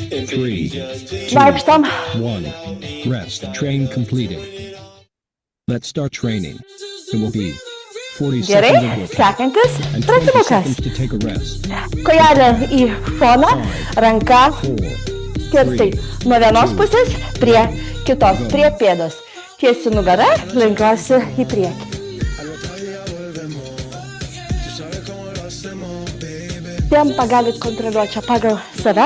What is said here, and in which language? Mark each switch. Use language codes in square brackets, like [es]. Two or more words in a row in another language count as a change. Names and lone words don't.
[lt] 3, 2, Vaikštom. 1. [en] Rest. Train completed. Let's start training. It will be 40 [lt] Gerai, [en] seconds of workout [lt] sekantis [en] and 20 [lt] pratimukas. [en] seconds to take a rest. [lt] Kojelė į šoną, ranka 4, skersai. Nuo vienos pusės prie kitos, prie pėdos. Tiesi nugarą, lenkiuosi į priekį. Tempą galit kontroliuoti čia pagal save.